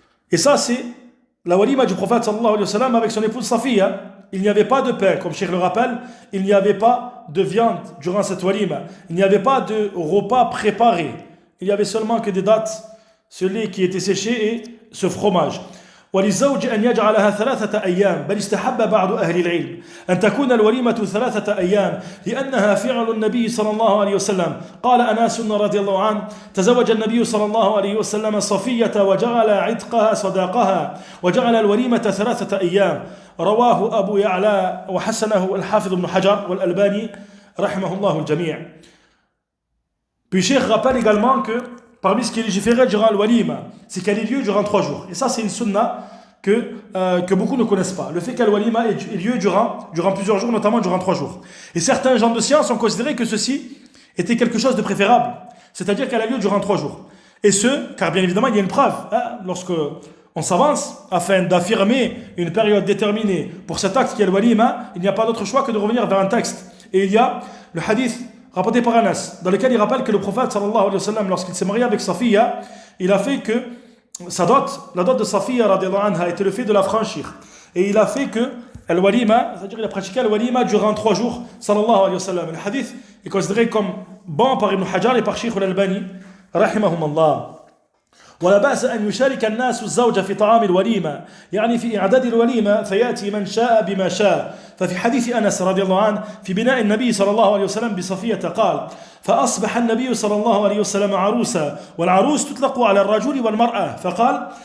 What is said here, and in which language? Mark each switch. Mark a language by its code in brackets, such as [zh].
[fr] Et ça, c'est la walima du prophète sallallahu alayhi wa sallam avec son épouse Safiya. Il n'y avait pas de pain, comme Cheikh le rappelle, il n'y avait pas de viande durant cette walima. Il n'y avait pas de repas préparé. Il n'y avait seulement que des dattes, ce lait qui était séché et ce fromage. [ar] وللزوج أن يجعلها 3 أيام بل استحب بعض أهل العلم أن تكون الوليمة 3 أيام لأنها فعل النبي صلى الله عليه وسلم قال أناس رضي الله عنه تزوج النبي صلى الله عليه وسلم صفية وجعل عتقها صداقها وجعل الوليمة 3 أيام رواه أبو يعلى وحسنه الحافظ ابن حجر والألباني رحمه الله الجميع. [fr] Puis Cheikh rappelle également que parmi ce qui est légiféré durant le walima, c'est qu'elle ait lieu durant 3 jours. Et ça, c'est une sunna que beaucoup ne connaissent pas. Le fait qu'elle walima ait lieu durant plusieurs jours, notamment durant 3 jours. Et certains gens de science ont considéré que ceci était quelque chose de préférable. C'est-à-dire qu'elle a lieu durant 3 jours. Et car bien évidemment, il y a une preuve. Lorsque on s'avance afin d'affirmer une période déterminée pour cet acte qui est le walima, il n'y a pas d'autre choix que de revenir vers un texte. Et il y a le hadith rapporté par Anas, dans lequel il rappelle que le prophète sallallahu alayhi wa sallam, lorsqu'il s'est marié avec Safiya, il a fait que la dot de Safiya radiallahu anha était le fait de la franchir. Et il a fait que al-walima, c'est-à-dire il a pratiqué al-walima durant 3 jours, sallallahu alayhi wa sallam. Le hadith est considéré comme bon par Ibn Hajar et par Cheikh al-Albani, rahimahumallah. [ar] ولا بأس أن يشارك الناس الزوج في طعام الوليمة يعني في إعداد الوليمة فيأتي من شاء بما شاء ففي حديث أنس رضي الله عنه في بناء النبي صلى الله عليه وسلم بصفية قال فأصبح النبي صلى الله عليه وسلم عروسا والعروس تطلق على الرجل والمرأة فقال